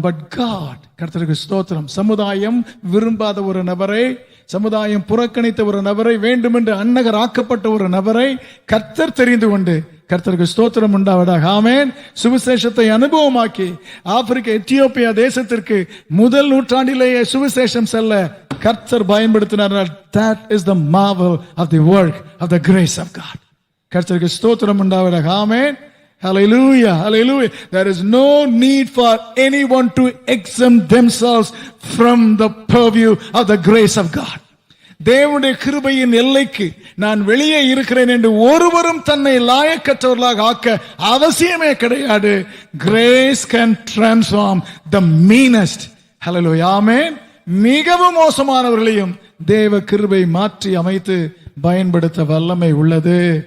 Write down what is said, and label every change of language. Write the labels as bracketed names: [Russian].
[English] but God, [Tamil] கர்த்தருக்கு ஸ்தோத்திரம், சமுதாயம் விரும்பாத ஒரு நபரை, சமுதாயம் புறக்கணித்த ஒரு நபரை, வேண்டுமென்று அன்னகர் ஆக்கப்பட்ட ஒரு நபரை கர்த்தர் தெரிந்து கொண்டு, கர்த்தருக்கு ஸ்தோத்திரம் உண்டாவதாக. ஆமென். சுவிசேஷத்தை அனுபவமாக்கி ஆப்பிரிக்கா எத்தியோப்பியா தேசத்திற்கு முதல் நூற்றாண்டிலேயே சுவிசேஷம் செல்ல கர்த்தர் பயன்படுத்தினார். [English] That is the marvel of the work of the grace of God. [Tamil] கர்த்தருக்கு ஸ்தோத்திரம் உண்டாவதாக. ஆமென். Hallelujah. Hallelujah. [English] There is no need for anyone to exempt themselves from the purview of the grace of God. [Tamil] தேவனுடைய கிருபையின் எல்லைக்கு நான் வெளியே இருக்கிறேன் என்று ஒருவரும் தன்னை லாயக்கற்றவர்களாக ஆக்க அவசியமே கிடையாது. [English] Grace can transform the meanest. ஹல்லேலூயா, ஆமென். [Tamil] மிகவும் மோசமானவர்களையும் தேவ கிருபை மாற்றி அமைத்து பயன்படுத்த வல்லமை உள்ளது.